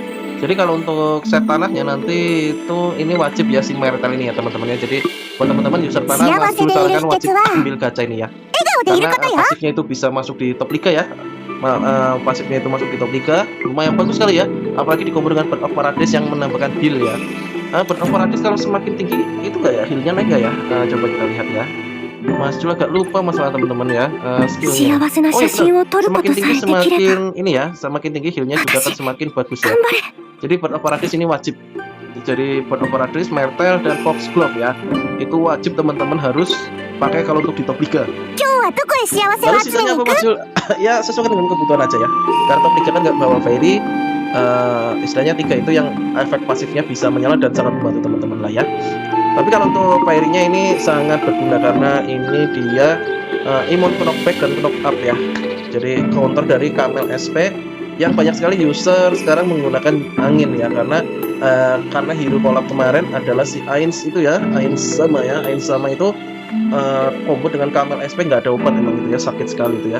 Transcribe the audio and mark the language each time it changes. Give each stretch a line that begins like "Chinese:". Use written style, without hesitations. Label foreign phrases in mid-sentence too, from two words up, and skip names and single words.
Indonesian: Jadi kalau untuk set tanahnya nanti itu ini wajib ya si Mertel ini ya teman-teman ya. Jadi buat teman-teman user tanah Mas Jul sarankan wajib ambil gacha ini ya. Karena pasifnya itu bisa masuk di top liga ya. Pasifnya itu masuk di top 3, lumayan bagus sekali ya. Apalagi dikombinasi dengan Bird of Paradise yang menambahkan heal ya. Bird of Paradise kalau semakin tinggi itu nggak ya, healnya naik nggak ya? Coba kita lihat ya. Mas Jul agak lupa masalah teman-teman ya, skillnya.
Japanese: 幸せな Oh 写
Indonesian: ya benar,
Japanese: 真を撮るこ
Indonesian: semakin
Japanese: とさ
Indonesian: tinggi
Japanese: えできれば
Indonesian: semakin ini ya, semakin tinggi healnya juga akan semakin bagus ya.
Japanese: 頑張れ
Indonesian: Jadi buat Operadis ini wajib. Jadi buat Operadis, Mertel dan Foxglove ya, itu wajib teman-teman harus pakai kalau untuk di top 3.
Japanese: 今日はどこへ幸せを
Indonesian: Lalu
Japanese: 集め
Indonesian: sisanya
Japanese: に
Indonesian: apa
Japanese: 行く
Indonesian: Mas Jul? Ya sesuaikan dengan kebutuhan aja ya. Karena top 3 kan nggak bawa fairy. Istilahnya 3 itu yang efek pasifnya bisa menyala dan sangat membantu teman-teman lah ya. Tapi kalau untuk fairy-nya ini sangat berguna karena ini dia imun knockback dan
English: knock up
Indonesian: ya. Jadi counter dari Camel SP yang banyak sekali user sekarang menggunakan angin ya, karena
English: hero collab
Indonesian: kemarin adalah si Ains itu ya, Ains sama itu combo dengan Camel SP nggak ada obat emang itu ya, sakit sekali itu ya.